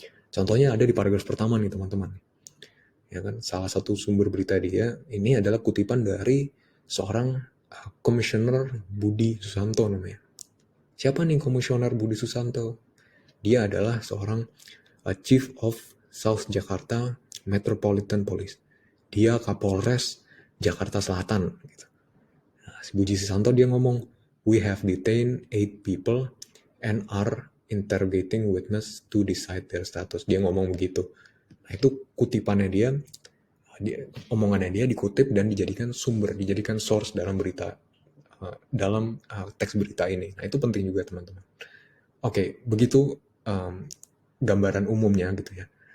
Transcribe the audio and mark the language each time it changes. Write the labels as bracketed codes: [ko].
[id] Contohnya ada di paragraf pertama nih teman-teman, ya kan, salah satu sumber berita dia ini adalah kutipan dari seorang komisioner Budi Susanto namanya. Siapa nih komisioner Budi Susanto? Dia adalah seorang Chief of South Jakarta Metropolitan Police. Dia Kapolres Jakarta Selatan. Gitu. Nah, si Budi Susanto dia ngomong, [en] we have detained 8 people and are interrogating witness to decide their status. [id] Dia ngomong begitu. Nah, itu kutipannya dia, omongannya dia dikutip dan dijadikan sumber, dijadikan source dalam berita, dalam teks berita ini. Nah, itu penting juga teman-teman. Oke, begitu gambaran umumnya gitu ya.